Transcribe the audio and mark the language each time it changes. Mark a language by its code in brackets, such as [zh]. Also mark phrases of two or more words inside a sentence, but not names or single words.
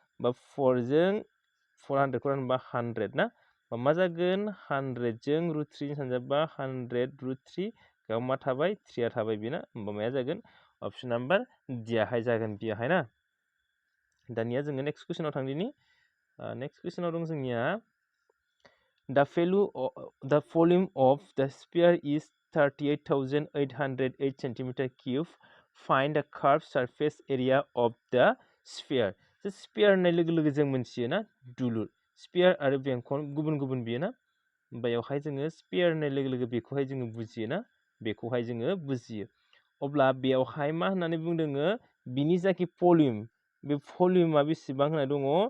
[brx] जायो ना होमबा 4 जों 400 खौ रानबा 100 ना मा जागोन 100 जों √3 सानजाबा 100 √3 बेयाव मा थाबाय 3 आ थाबाय बेना होमबा माया जागोन [en] option number D [brx] आहाय जागोन बेयावहाय ना दानिया जोङो [en] next question [brx] थांदिनि [en] next question [brx] दं जोंनिया [en] the volume of the sphere is 38,808 cm3 find the curved surface area of the sphere the sphere [brx] होननाय लोगो लोगो जों मोनथियो ना दुलुर sphere आरो बेंखन गुबुन गुबुन बियो ना बेयावहाय जोङो sphere होननाय लोगो लोगो बेखौहाय जोङो बुजियो ना बेखौहाय जोङो बुजियो अब्ला बेयावहाय मा होननानै बुंदोङो बिनि जाखि भल्युम बे भल्युमा बेसेबां होनना दङ